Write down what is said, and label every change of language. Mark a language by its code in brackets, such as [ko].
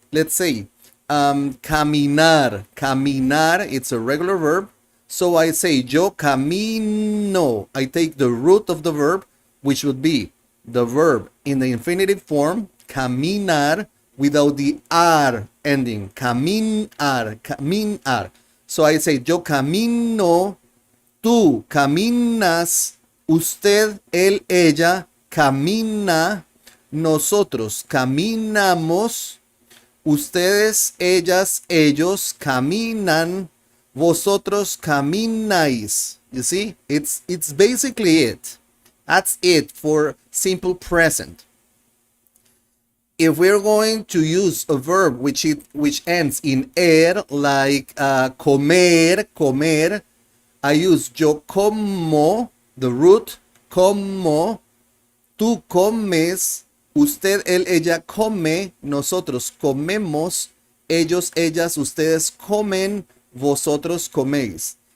[en] Let's say caminar. Caminar, it's a regular verb. So I say [es] yo camino. [en] I take the root of the verb, which would be the verb in the infinitive form, caminar, without the ar ending. [es] Caminar, caminar. [en] So I say [es] yo camino, tú caminas, usted, él, ella camina, nosotros caminamos, ustedes, ellas, ellos caminan, vosotros camináis. [en] You see, it's basically it. That's it for simple present. If we're going to use a verb which ends in er, like comer, I use [es] yo como, [en] the root, [es] como, tú comes, usted, él, ella come, nosotros comemos, ellos, ellas, ustedes comen, vosotros coméis.